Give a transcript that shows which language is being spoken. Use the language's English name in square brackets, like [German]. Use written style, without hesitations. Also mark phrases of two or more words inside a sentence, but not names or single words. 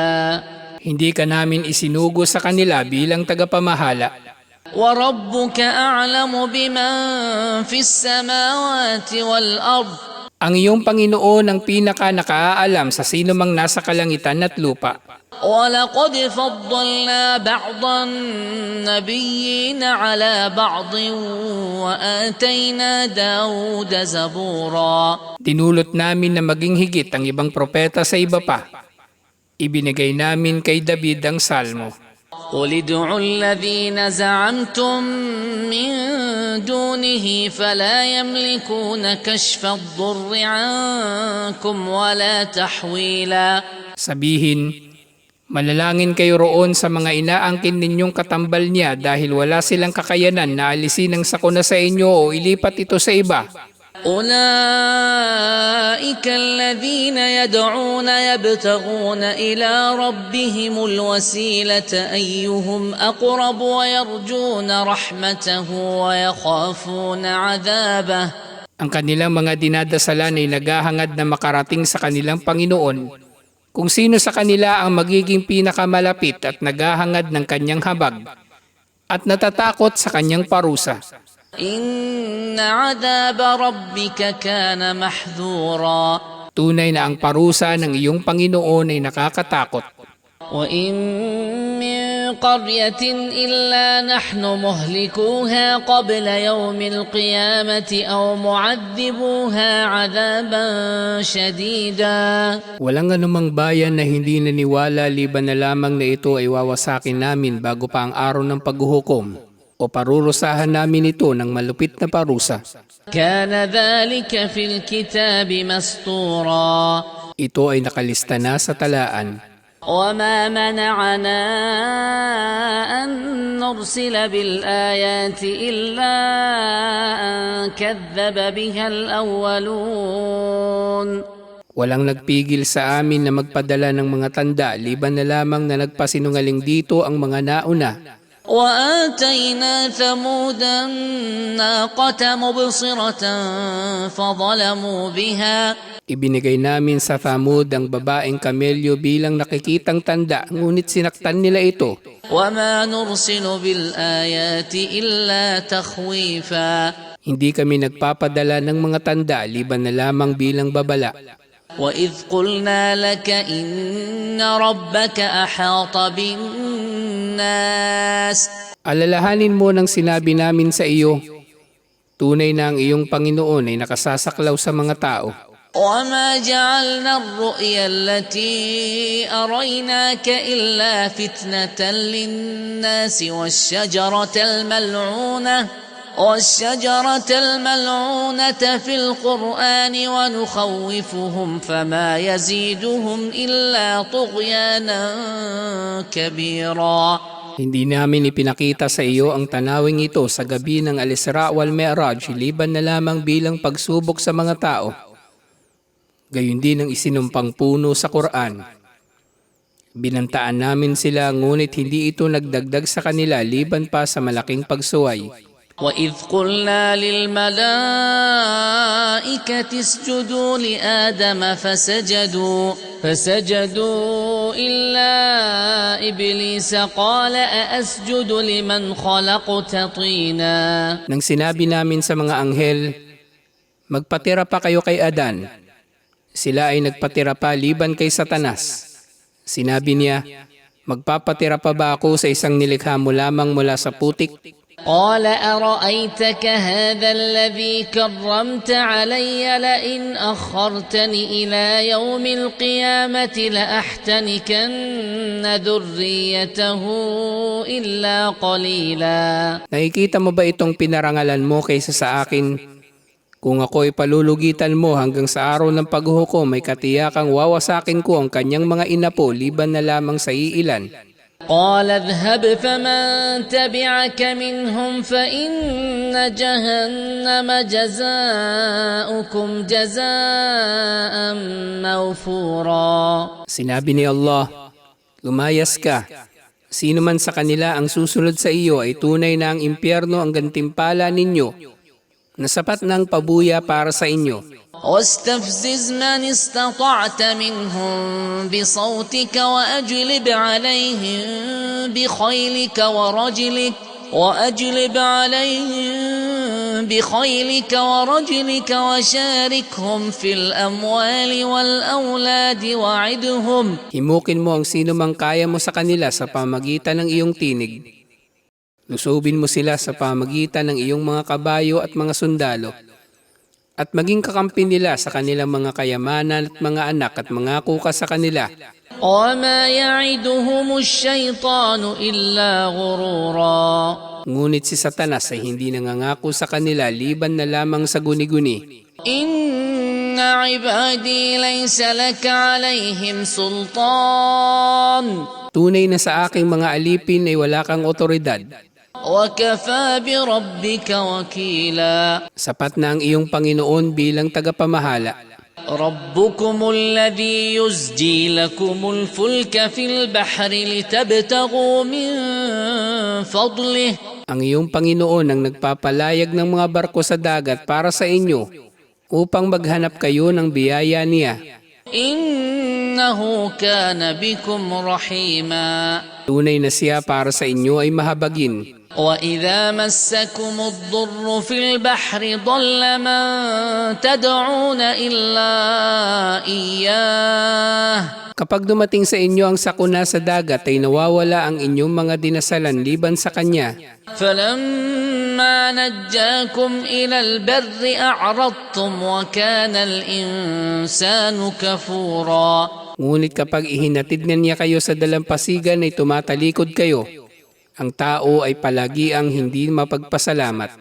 [Filipino] Hindi ka namin isinugo sa kanila bilang tagapamahala. [Arabic] وربك أعلم بمن في السماوات والأرض [Filipino] Ang iyong Panginoon ang pinaka-nakaalam sa sino mang nasa kalangitan at lupa. [Arabic] ولقد فضلنا بعض النبيين على بعض وآتينا داود زبورا [Filipino] Dinulot namin na maging higit ang ibang propeta sa iba pa. Ibinigay namin kay David ang salmo. [Arabic] قل ادعوا الذين زعمتم من دونه فلا يملكون كشف الضر عنكم ولا تحويلا. [Filipino] Sabihin, manalangin kayo roon sa mga inaangkin ninyong katambal niya dahil wala silang kakayanan na alisin ang sakuna sa inyo o ilipat ito sa iba. [Arabic] أولئك الذين يدعون يبتغون إلى ربهم الوسيلة أيهم أقرب ويرجون رحمته ويخافون عذابه. [Filipino] Ang kanilang mga dinadasalan ay naghahangad na makarating sa kanilang Panginoon kung sino sa kanila ang magiging pinakamalapit at naghahangad ng kanyang habag at natatakot sa kanyang parusa. [Arabic] إن عذاب ربك كان محذورا. [Filipino] Tunay na ang parusa ng iyong Panginoon ay nakakatakot. [Arabic] وإن من قرية إلا نحن مهلكوها قبل يوم القيامة أو معذبوها عذابا شديدا. [Filipino] Walang anumang bayan na hindi naniwala liban na lamang na ito ay wawasakin namin bago pa ang araw ng paghuhukom o parurusahan namin ito ng malupit na parusa. [Arabic] كان ذلك في الكتاب مسطورا. [Filipino] Ito ay nakalista na sa talaan. [Arabic] وما منعنا أن نرسل بالآيات إلا أن كذب بها الأولون. [Filipino] Walang nagpigil sa amin na magpadala ng mga tanda liban na lamang na nagpasinungaling dito ang mga nauna. [Arabic] وآتينا ثمود الناقة مبصرة فظلموا بها. [Filipino] Ibinigay namin sa Thamud ang babaeng kamelyo bilang nakikitang tanda, ngunit sinaktan nila ito. [Arabic] وما نرسل بالآيات إلا تخويفا. [Filipino] Hindi kami nagpapadala ng mga tanda liban na lamang bilang babala. [Arabic] وإذ قلنا لك إن ربك أحاط بالناس. [Filipino] Alalahanin mo nang sinabi namin sa iyo, tunay na ang iyong Panginoon ay nakasasaklaw sa mga tao. [Arabic] وما جعلنا الرؤيا التي أريناك إلا فتنة للناس والشجرة الملعونة في القرآن ونخوفهم فما يزيدهم إلا طغيانا كبيرا. [Filipino] Hindi namin ipinakita sa iyo ang tanawing ito sa gabi ng Al-Isra wal Mi'raj liban na lamang bilang pagsubok sa mga tao. Gayon din ang isinumpang puno sa Quran. Binantaan namin sila ngunit hindi ito nagdagdag sa kanila liban pa sa malaking pagsuway. [Arabic] وإذ قلنا للملائكة اسجدوا لآدم فسجدوا إلا إبليس قال أأسجد لمن خلقت طينا. [Filipino] Nang sinabi namin sa mga anghel, magpatira pa kayo kay Adan. Sila ay nagpatira pa liban kay Satanas. Sinabi niya, magpapatira pa ba ako sa isang nilikha mo lamang mula sa putik? [Arabic] قال أرأيتك هذا الذي كرمت علي لئن أخرتني إلى يوم القيامة لأحتنكن ذريته إلا قليلا. [Filipino] Nakikita mo ba itong pinarangalan mo kaysa sa akin? Kung ako'y palulugitan mo hanggang sa araw ng paghuhukom, may katiyakang wawasakin ko ang kanyang mga inapo liban na lamang sa iilan. [Arabic] قال اذهب فمن تبعك منهم فإن جهنم جزاؤكم جزاء موفورا. [Filipino] Sinabi ni Allah, lumayas ka. Sino man sa kanila ang susunod sa iyo ay tunay na ang impyerno ang gantimpala ninyo, na sapat ng pabuya para sa inyo. [Arabic] واستفزز من استطعت منهم بصوتك وأجلب عليهم بخيلك ورجلك وشاركهم في الأموال والأولاد وعدهم. [Filipino] Himukin mo ang sino mang kaya mo sa kanila sa pamagitan ng iyong tinig. Lusubin mo sila sa pamagitan ng iyong mga kabayo at mga sundalo. At maging kakampi nila sa kanilang mga kayamanan at mga anak at mangako ka sa kanila [Arabic] وما يعدهم الشيطان إلا غرورا. [Filipino] Ngunit si Satanas ay hindi nangangako sa kanila liban na lamang sa guni-guni. [Arabic] إن عبادي ليس لك عليهم سلطان [Filipino] Tunay na sa aking mga alipin ay wala kang otoridad. [Arabic] وكفى بربك وكيلا. [Filipino] Sapat na ang iyong Panginoon bilang tagapamahala. [Arabic] ربكم الذي يزجي لكم الفلك في البحر لتبتغوا من فضله. [Filipino] Ang iyong Panginoon ang nagpapalayag ng mga barko sa dagat para sa inyo upang maghanap kayo ng biyaya niya. [Arabic] إنه كان بكم رحيما. [Filipino] Tunay na siya para sa inyo ay mahabagin. [Arabic] وإذا مسكم الضر في البحر ضل من تدعون إلا إياه. [Filipino] Kapag dumating sa inyo ang sakuna sa dagat ay nawawala ang inyong mga dinasalan liban sa Kanya. [Arabic] فلما نجاكم إلى البر أعرضتم وكان الإنسان كفورا. [Filipino] Ngunit kapag ihinatid na niya kayo sa dalampasigan ay tumatalikod kayo. Ang tao ay palagi ang hindi mapagpasalamat.